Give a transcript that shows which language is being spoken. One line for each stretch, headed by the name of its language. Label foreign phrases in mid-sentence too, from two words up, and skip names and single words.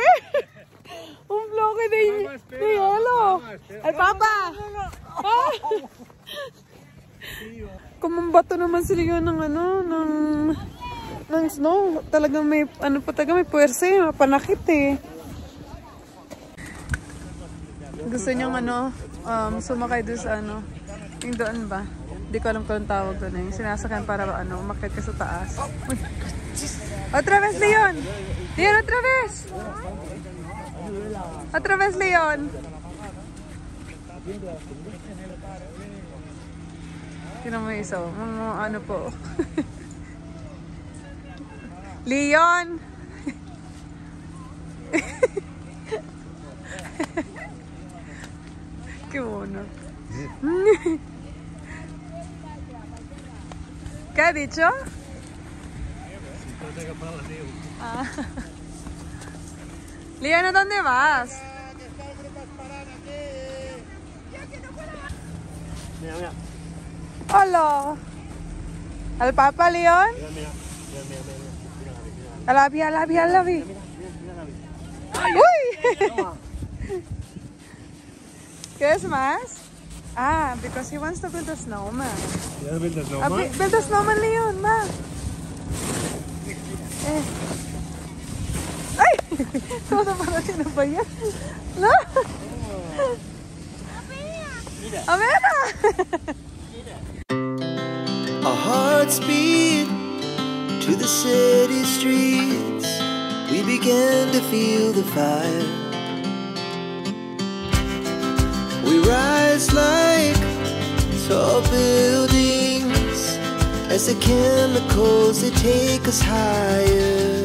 Spanish: Un bloke de hielo! Ay, Papa! Ah!
Filipino: Kumambato naman sila yun ng ng snow. Talagang may, may puwersa, panakit eh. Gusto niyong sumakay doon sa yung doon ba? Hindi ko alam kung anong tawag doon eh. Yung sinasakyan para umakyat ka sa taas. Uy.
Spanish: Otra vez, Leon! Leon, otra vez! Otra vez,
Filipino: Leon! Tinan mo isa. Ano po. Leon!
Spanish: Qué mono. ¿Qué ha dicho? Ah. Leon, ¿a dónde vas? Mira, mira. Hola. ¿Al Papa, Leon? Mira. Alabi. ¡Uy! ¿Quieres más?
English: Ah, because he wants to build a snowman. ¿Ya build a snowman? Build a snowman, Leon, ma. Ay!
Spanish: Todo para ti
Filipino: na ba yan?
Spanish: No? A ver!
English: Our hearts beat to the city streets. We began to feel the fire. We rise like tall buildings as the chemicals, they take us higher.